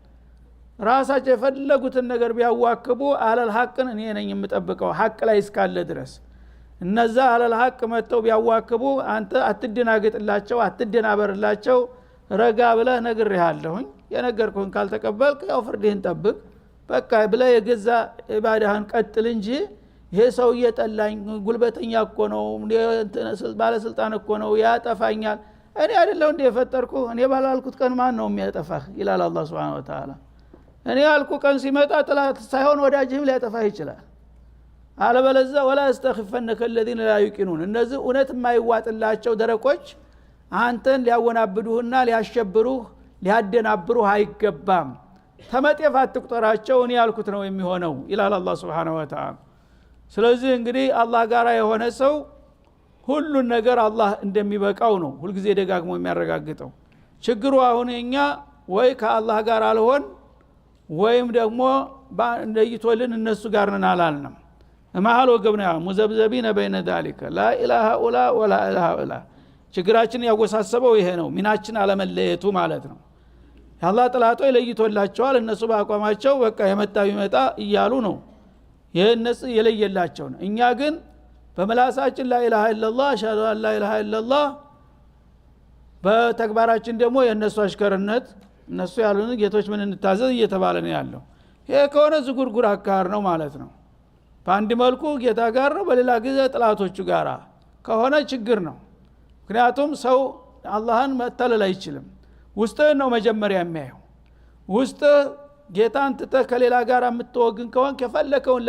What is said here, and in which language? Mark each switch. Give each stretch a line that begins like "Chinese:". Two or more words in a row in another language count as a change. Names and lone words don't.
Amharic: ራሳቸው የፈለጉትን ነገር ቢያዋክቡ አለል ሐቅን እኔ ነኝ የምጠብቀው ሐቅ ላይ እስካለ ድረስ። እነዛ አለል ሐቅ መጥተው ቢያዋክቡ አንተ አትደናገጥላቸው፣ አትደናበርላቸው። ረጋ ብለህ ነግሬሃለሁኝ፣ የነገርኩህን ካልተቀበልክ ያው ፍርድህን ጠብቅ በቃ ብለህ የገዛ ኢባዳህን ቀጥል እንጂ ይሄ ሰው እየጠላኝ ጉልበተኛ እኮ ነው፣ ባለስልጣን እኮ ነው ያጠፋኛል፣ እኔ አይደለሁ እንደ የፈጠርኩ እኔ ባላልኩት ቀን ማን ነው የሚያጠፋህ ይላል አላህ
Arabic: سبحانه وتعالى።
Amharic: እኔ ያልኩ ቀን ሲመጣ ጥላት ሳይሆን ወዳጅህም ሊያጠፋህ ይችላል። አለበለዚያ
Arabic: ولا يستخفنك الذين لا يوقنون
Amharic: እነዚህ እውነት የማይዋጥላቸው ደረቆች አንተን ሊያወናብዱህና ሊያሸብሩህ ሊያደናብሩህ አይገባም። ተመጤፍ አትቁጠራቸው፣ እኔ ያልኩት ነው የሚሆነው ይላል አላህ
Arabic: سبحانه وتعالى።
Amharic: ስለዚህ እንግዲህ አላህ ጋር የሆነ ሰው ሁሉን ነገር አላህ እንደሚበቃው ነው ሁልጊዜ ደጋግሞ የሚያረጋግጠው። ችግሩ አሁን እኛ ወይ ከአላህ ጋር አልሆን ወይም ደግሞ እንደይቶልን እነሱ ጋር ነን አላልንም። መሐል ወገብና
Arabic: مذبذبين بين ذلك لا اله الا
Amharic: ولا اله الا ችግራችን ያወሳሰበው ይሄ ነው። ሚናችን አለመለየቱ ማለት ነው። የአላህ ጥላቶች ለይቶላቸዋል። እነሱ በአቋማቸው በቃ የመጣ ቢመጣ እያሉ ነው የነሱ የለየላቸው ነው። እኛ ግን በመላሳችን
Arabic: لا اله الا الله اشهد ان لا اله الا الله
Amharic: በተግባራችን ደግሞ የነሱ አሽከርነት እነሱ ያሉን ጌቶች ምን እንታዘዝ እየተባለ ነው ያለው። ይሄ ከሆነ ዝጉርጉር አካር ነው ማለት ነው። በአንድ መልኩ ጌታ ጋር ነው፣ በሌላ ጊዜ ጥላቶቹ ጋር ከሆነ ችግር ነው። ምክንያቱም ሰው አላህን መተላለል አይችልም። ውስጥህን ነው መጀመሪያ የሚያየው። ውስጥ ጌታን ትተህ ከሌላ ጋር የምትወግን ከሆነ ከፈለከውን